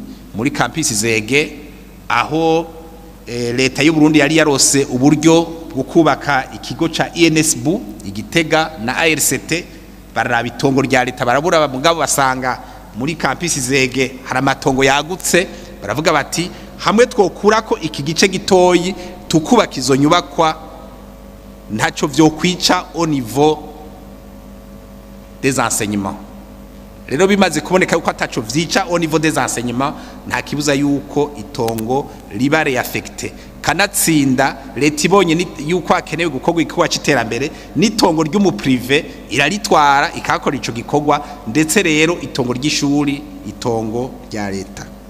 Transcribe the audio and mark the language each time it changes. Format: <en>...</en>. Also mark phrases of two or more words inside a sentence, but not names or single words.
<rn>muri campus Zege, aho leta y'u Burundi yari yarose uburyo bwo kubaka ikigo ca INSB Igitega na ARCT, bararaba itongo rya leta barabura, mugabo basanga muri campus Zege hari amatongo yagutse, baravuga bati hamwe twokurako iki gice gitoyi tukubaka izo nyubakwa ntaco vyo kwica</rn> <fr>au niveau des enseignements.</fr> <rn>Rero bimaze kuboneka yuko ataco vyica</rn> <fr>au niveau des enseignements,</fr> <rn>nta kibuza yuko itongo riba reaffecté. Kanatsinda leta ibonye yuko hakenewe gukorwa igikorwa c'iterambere, n'itongo ry'umu privé iraritwara ikakora ico gikorwa, ndetse rero itongo ry'ishuri itongo rya leta.</rn>